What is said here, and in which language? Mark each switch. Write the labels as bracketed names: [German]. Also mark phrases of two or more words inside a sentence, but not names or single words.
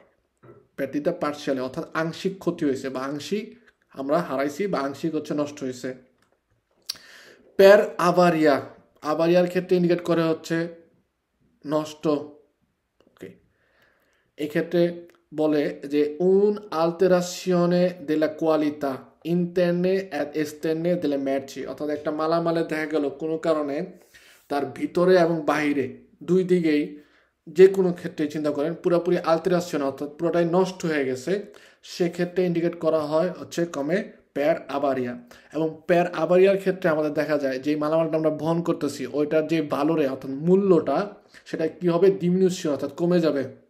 [Italian] perdita parziale [Bangla] অর্থাৎ আংশিক ক্ষতি হয়েছে বা আংশিক আমরা হারাইছি বা আংশিক হচ্ছে নষ্ট হয়েছে। [Italian] per avaria [Bangla] ক্ষেত্রে ইন্ডিকেট করে হচ্ছে নষ্ট। ওকে, এক্ষেত্রে বলে যে [Italian] un alterazione della qualità interne ed esterne delle merci, [Bangla] অর্থাৎ একটা মালামালে দেখা গেল কোনো কারণে তার ভিতরে এবং বাহিরে দুই দিকেই যে কোনো ক্ষেত্রে চিন্তা করেন পুরোপুরি আলতেরাশন অর্থাৎ পুরোটাই নষ্ট হয়ে গেছে, সেক্ষেত্রে ইন্ডিকেট করা হয় হচ্ছে [Italian] come per avaria. [Bangla] এবং [Italian] per avaria [Bangla] ক্ষেত্রে আমাদের দেখা যায় যে মালামালটা আমরা বহন করতেছি ওইটার যে ভালোরে অর্থাৎ মূল্যটা সেটা কি হবে, ডিমিনিউশন অর্থাৎ কমে যাবে।